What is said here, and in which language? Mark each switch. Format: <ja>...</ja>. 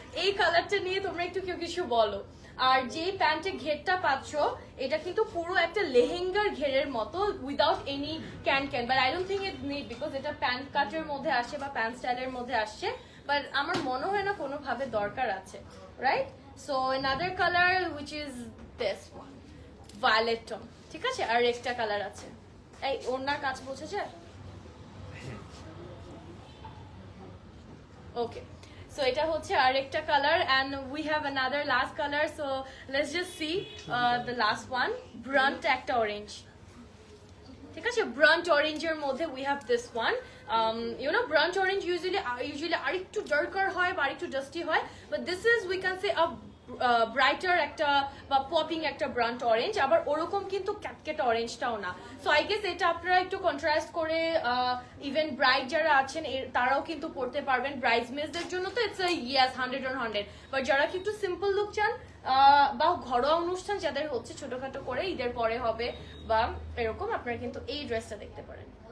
<bn>এই কালারটা নিয়ে তোমরা একটু কেউ কিছু বলো। আর যে প্যান্টের ঘেরটা পাচ্ছ এটা কিন্তু পুরো একটা লেহেঙ্গার ঘেরের মতো</bn> <en>without any can, but I don't think it need,</en> <bn>because এটা প্যান্ট কাটের মধ্যে আসছে বা প্যান্ট স্টাইলের মধ্যে আসছে, বাট আমার মনে হয় না কোনোভাবে দরকার আছে, right?</bn> <en>so another colour which is this one, violet tone,</en> <bn>ঠিক আছে? আর একটা কালার আছে, এই ওনার কাজ বোঝা যায়?</bn> <en>okay, so</en> <bn>এটা হচ্ছে আরেকটা colour,</bn> <en>and we have another last color, so let's just see the last one, burnt একটা orange, ঠিক আছে?</en> <bn>burnt orange এর মধ্যে</bn> <en>we have this one, you know burnt orange usually</en> <bn>আরেকটু darker হয় বা আরেকটু dusty হয়,</bn> <en>but this is we can say a</en> <bn>brighter একটা বা পপিং একটা ব্রান্ট অরেঞ্জ, আবার ওরকম কিন্তু ক্যাটকেট অরেঞ্জটাও না। সো আই গেস এটা আপনারা একটু কন্ট্রাস্ট করে ইভেন ব্রাইড যারা আছেন তারাও কিন্তু পড়তে পারবেন, ব্রাইডসমেডদের জন্য তো ইটস ইয়েস 100/100, বাট যারা কি একটু সিম্পল লুক চান বা ঘরোয়া অনুষ্ঠান যাদের হচ্ছে ছোটখাটো করে ঈদের পরে হবে বা এরকম, আপনারা কিন্তু এই ড্রেসটা দেখতে পারেন।</bn>